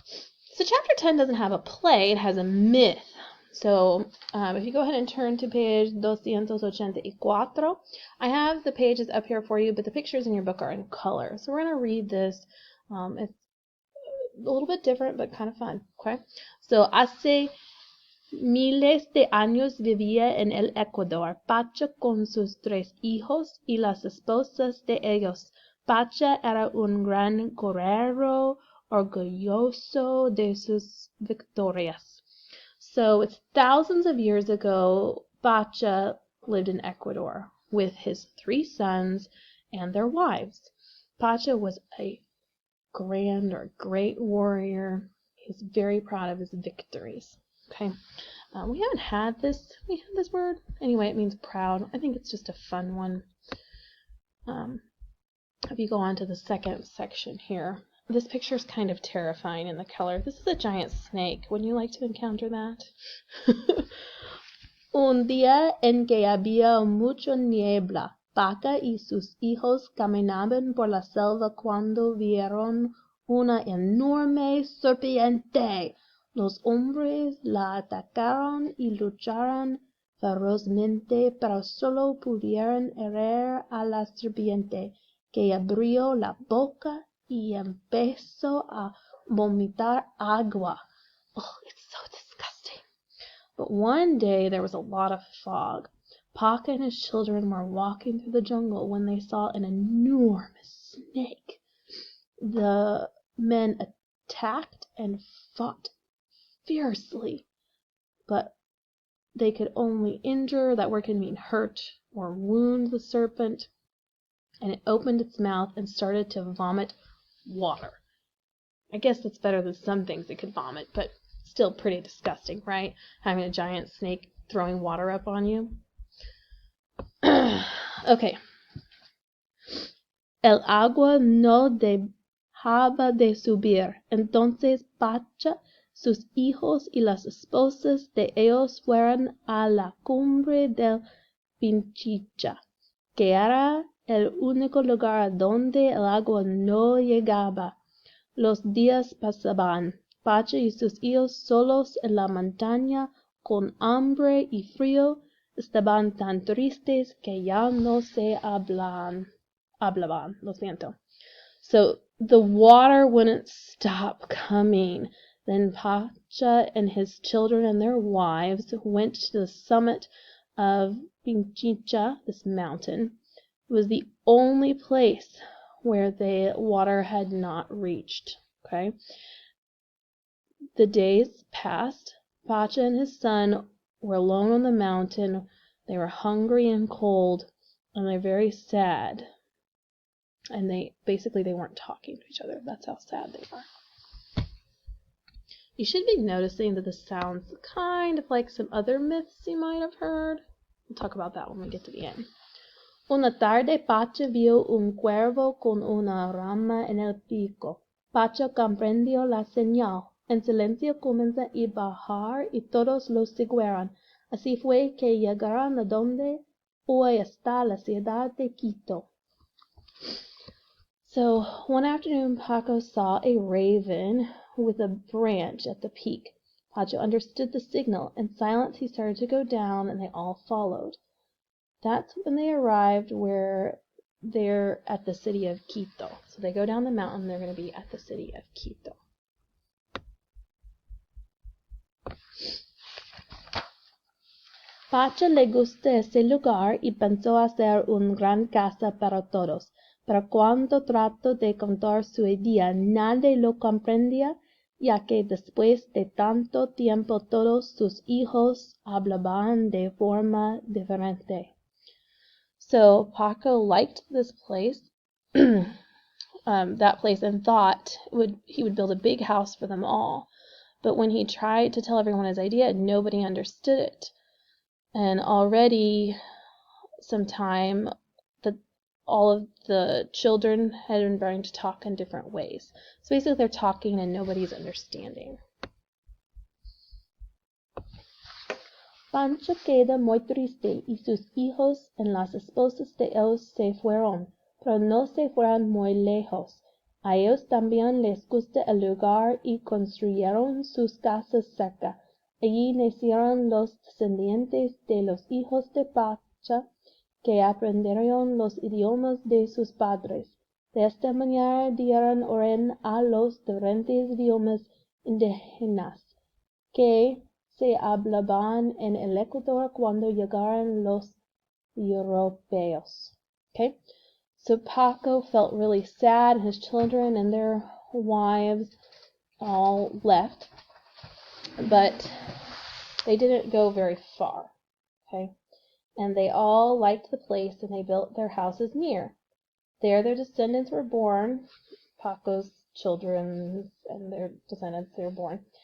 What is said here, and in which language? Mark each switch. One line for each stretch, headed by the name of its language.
English: So chapter 10 doesn't have a play, it has a myth. So if you go ahead and turn to page 284, I have the pages up here for you, but the pictures in your book are in color. So we're going to read this. It's a little bit different, but kind of fun. Okay.
Spanish: So, hace miles de años vivía en el Ecuador Pacha con sus 3 hijos y las esposas de ellos. Pacha era un gran guerrero, orgulloso de sus victorias.
English: So it's thousands of years ago, Pacha lived in Ecuador with his 3 sons and their wives. Pacha was a grand or great warrior. He's very proud of his victories. Okay, we had this word. Anyway, it means proud. I think it's just a fun one. If you go on to the second section here, this picture is kind of terrifying in the color. This is a giant snake. Wouldn't you like to encounter that?
Spanish: Un día en que había mucha niebla, Pacha y sus hijos caminaban por la selva cuando vieron una enorme serpiente. Los hombres la atacaron y lucharon ferozmente, pero solo pudieron herir a la serpiente, que abrió la boca y empezó a vomitar agua.
English: Oh, it's so disgusting. But one day there was a lot of fog. Pacha and his children were walking through the jungle when they saw an enormous snake. The men attacked and fought fiercely, but they could only injure, that word can mean hurt or wound the serpent, and it opened its mouth and started to vomit water. I guess that's better than some things it could vomit, but still pretty disgusting, right? Having a giant snake throwing water up on you. Okay.
Spanish: El agua no dejaba de subir. Entonces Pacha, sus hijos y las esposas de ellos fueron a la cumbre del Pinchicha, que era el único lugar donde el agua no llegaba. Los días pasaban. Pacha y sus hijos solos en la montaña, con hambre y frío, estaban tan tristes que ya no se hablaban. Lo siento.
English: So the water wouldn't stop coming. Then Pacha and his children and their wives went to the summit of Pinchicha, this mountain. It was the only place where the water had not reached. Okay. The days passed. Pacha and his son were alone on the mountain. They were hungry and cold, and they're very sad. And they weren't talking to each other. That's how sad they were. You should be noticing that this sounds kind of like some other myths you might have heard. We'll talk about that when we get to the end.
Spanish: Una tarde Pacha vio un cuervo con una rama en el pico. Pacha comprendió la señal. En silencio comenzó a bajar y todos los siguieron. Así fue que llegaron a donde hoy está la ciudad de Quito.
English: So, one afternoon Pacha saw a raven with a branch at the peak. Pacha understood the signal. In silence he started to go down, and they all followed. That's when they arrived where they're at the city of Quito. So they go down the mountain, they're going to be at the city of Quito.
Spanish: Pacha le gustó ese lugar y pensó hacer una gran casa para todos. Pero cuando trató de contar su idea, nadie lo comprendía, ya que después de tanto tiempo todos sus hijos hablaban de forma diferente.
English: So Pacha liked this place, that place, and thought he would build a big house for them all. But when he tried to tell everyone his idea, nobody understood it. And already sometime all of the children had been learning to talk in different ways. So basically they're talking and nobody's understanding.
Spanish: Pacha quedó muy triste y sus hijos y las esposas de ellos se fueron, pero no se fueron muy lejos. A ellos también les gusta el lugar y construyeron sus casas cerca. Allí nacieron los descendientes de los hijos de Pacha, que aprendieron los idiomas de sus padres. De esta manera dieron origen a los diferentes idiomas indígenas que se hablaban en el Ecuador cuando llegaron los europeos.
English: Okay? So Paco felt really sad. His children and their wives all left, but they didn't go very far. Okay? And they all liked the place, and they built their houses near. There their descendants were born. Paco's children and their descendants, they were born.